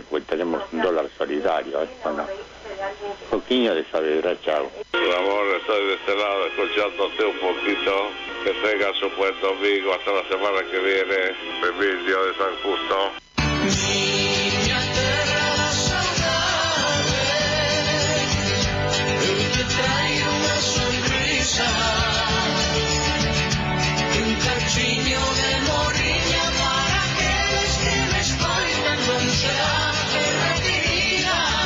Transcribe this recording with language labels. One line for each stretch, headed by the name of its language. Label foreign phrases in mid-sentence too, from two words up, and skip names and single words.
Spanish: Pues tenemos un dólar solidario, bueno. Poquillo de Saavedra, chao. Ramón, estoy de este lado escuchándote un poquito. Que tengas un buen domingo hasta la semana que viene. Emilio de San Justo.
Galician: Niña terra da saudade, eu te traio unha sonrisa, un cachiño de morriña para aqueles que me escoitan lonxe da terra querida.